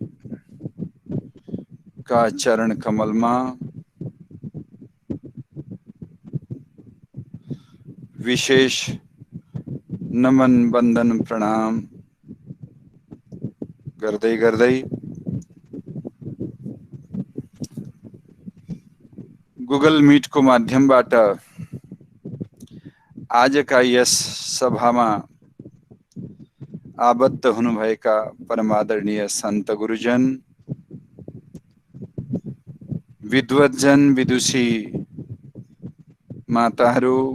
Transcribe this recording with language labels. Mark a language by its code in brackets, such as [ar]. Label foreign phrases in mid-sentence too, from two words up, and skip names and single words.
[hi] का चरण कमल में [ne] विशेष नमन बंदन प्रणाम गर्दै गर्दै गूगल मीट को माध्यमबाट आज का यस सभामा आबद्ध हुनुभएका परमादरणीय संत गुरुजन, विद्वतजन, विदुषी माताहरू,